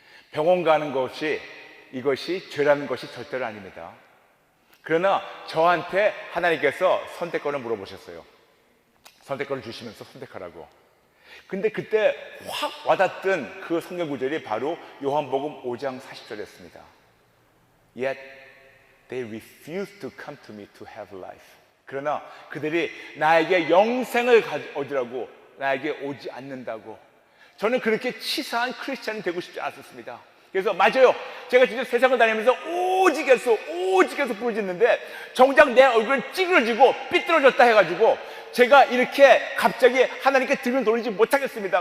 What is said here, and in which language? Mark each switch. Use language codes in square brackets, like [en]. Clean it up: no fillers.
[ko] 병원 가는 것이 이것이 죄라는 것이 절대로 아닙니다. 그러나 저한테 하나님께서 선택권을 물어보셨어요. 선택권을 주시면서 선택하라고. 근데 그때 확 와닿던 그 성경 구절이 바로 요한복음 5장 40절이었습니다. [en] Yet they refused to come to me to have life. [ko] 그러나 그들이 나에게 영생을 얻으라고 나에게 오지 않는다고. 저는 그렇게 치사한 크리스찬이 되고 싶지 않았습니다. 그래서 맞아요, 제가 진짜 세상을 다니면서 오직에서 부르짖는데 정작 내 얼굴은 찌그러지고 삐뚤어졌다 해가지고 제가 이렇게 갑자기 하나님께 등을 돌리지 못하겠습니다.